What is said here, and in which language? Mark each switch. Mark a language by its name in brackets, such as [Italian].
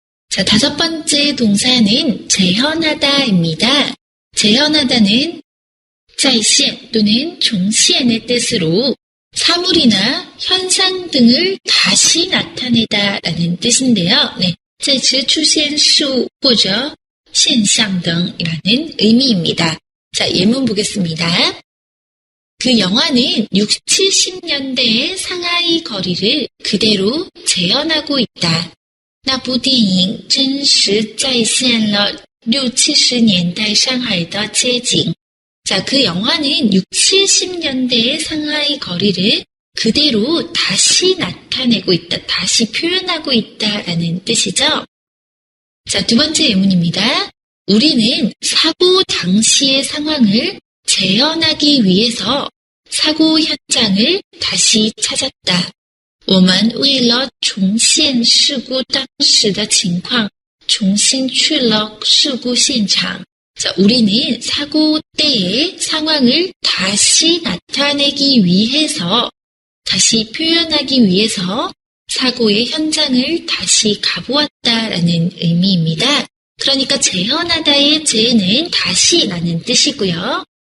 [Korean] 자, 다섯 번째 동사는 재현하다입니다. 재현하다는 再现 또는 종시엔의 뜻으로 사물이나 현상 등을 다시 나타내다라는 뜻인데요. 네, [Chinese] 再次出现事物或者现象 [Korean] 등이라는 의미입니다. 자, 예문 보겠습니다. 그 영화는 60, 70년대의 상하이 거리를 그대로 재현하고 있다. [Chinese] 那部电影真实再现了60、70年代上海的街景。 [Korean] 자, 그 영화는 60, 70년대의 상하이 거리를 그대로 다시 나타내고 있다, 다시 표현하고 있다라는 뜻이죠. 자, 두 번째 예문입니다. 우리는 사고 당시의 상황을 재현하기 위해서 사고 현장을 다시 찾았다. [Chinese] 我们为了重现事故当时的情况，重新去了事故现场。 [Korean] 자, 우리는 사고 때의 상황을 다시 나타내기 위해서, 다시 표현하기 위해서 사고의 현장을 다시 가보았다라는 의미입니다. 그러니까 재현하다의 재는 다시라는 뜻이고요.